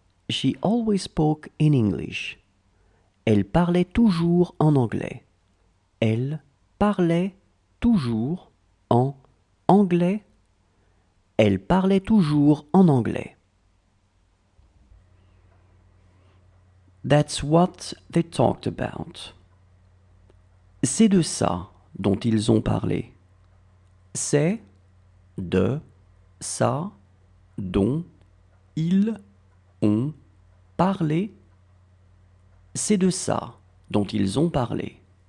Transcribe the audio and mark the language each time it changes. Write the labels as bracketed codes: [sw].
[en] She always spoke in English. [fr] Elle parlait toujours en anglais. Elle parlait toujours en anglais. Elle parlait toujours en anglais. [en] That's what they talked about. [fr] C'est de ça dont ils ont parlé. C'est de ça dont ils ont parlé. C'est de ça dont ils ont parlé.